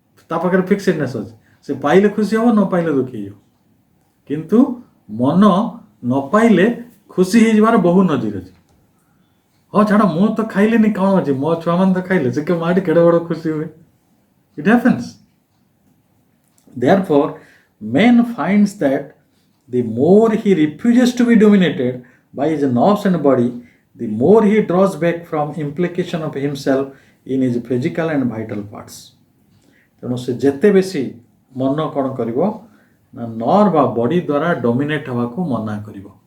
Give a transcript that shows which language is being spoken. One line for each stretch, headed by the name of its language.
Odia: ତା ପାଖରେ ଫିକ୍ସଡନେସ୍ ଅଛି, ସେ ପାଇଲେ ଖୁସି ହେବ, ନ ପାଇଲେ ଦୁଃଖୀ ହେଇଯିବ। କିନ୍ତୁ ମନ ନ ପାଇଲେ ଖୁସି ହେଇଯିବାର ବହୁ ନଜିର ଅଛି। ହଁ ଛାଡ଼, ମୁଁ ତ ଖାଇଲିନି, କ'ଣ ଅଛି, ମୋ ଛୁଆମାନେ ତ ଖାଇଲେ, ସେ ମାଟି କେଡ଼େ ବଡ଼ ଖୁସି ହୁଏ।
English: It happens. Therefore, man finds that the more he refuses to be dominated by his nerves and body, the more he draws back from implication of himself in his physical and vital parts.
Odia: ତେଣୁ ସେ ଯେତେ ବେଶୀ ମନ କ'ଣ କରିବ ନା nerve ବା ବଡ଼ି ଦ୍ୱାରା ଡୋମିନେଟ୍ ହେବାକୁ ମନା କରିବ।